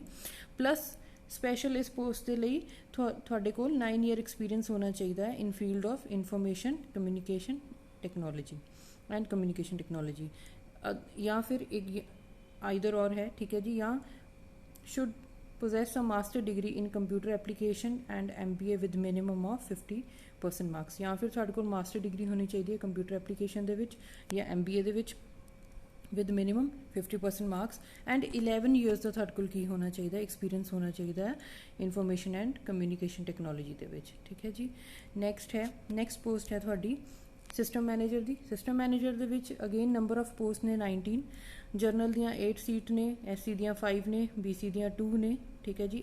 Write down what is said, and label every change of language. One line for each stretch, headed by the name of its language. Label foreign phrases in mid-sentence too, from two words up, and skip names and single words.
English: plus special
Punjabi: ਇਸ ਪੋਸਟ ਦੇ ਲਈ ਤੁਹਾਡੇ ਕੋਲ 9
English: year experience
Punjabi: ਹੋਣਾ ਚਾਹੀਦਾ ਹੈ
English: in field of information communication technology and communication technology,
Punjabi: ਜਾਂ ਫਿਰ ਇੱਕ
English: either or
Punjabi: ਹੈ, ਠੀਕ ਹੈ ਜੀ।
English: ਜਾਂ ਸ਼ੁੱਡ possess a master degree in computer application and MBA with minimum of 50% marks।
Punjabi: ਜਾਂ ਫਿਰ ਤੁਹਾਡੇ ਕੋਲ
English: master degree
Punjabi: ਹੋਣੀ ਚਾਹੀਦੀ ਹੈ
English: computer application
Punjabi: ਦੇ ਵਿੱਚ ਜਾਂ MBA ਦੇ ਵਿੱਚ
English: with minimum 50% marks and 11 years
Punjabi: ਦਾ ਤੁਹਾਡੇ ਕੋਲ ਕੀ ਹੋਣਾ ਚਾਹੀਦਾ, ਐਕਸਪੀਰੀਅੰਸ ਹੋਣਾ ਚਾਹੀਦਾ ਹੈ
English: information and communication technology
Punjabi: ਦੇ ਵਿੱਚ, ਠੀਕ ਹੈ ਜੀ।
English: next post
Punjabi: ਹੈ ਤੁਹਾਡੀ
English: system manager
Punjabi: ਦੀ।
English: system manager
Punjabi: ਦੇ ਵਿੱਚ
English: again number of post
Punjabi: ਨੇ 19। ਜਰਨਲ ਦੀਆਂ 8 ਸੀਟ ਨੇ, SC ਦੀਆਂ 5 ਨੇ, BC ਦੀਆਂ 2 ਨੇ, ਠੀਕ ਹੈ ਜੀ।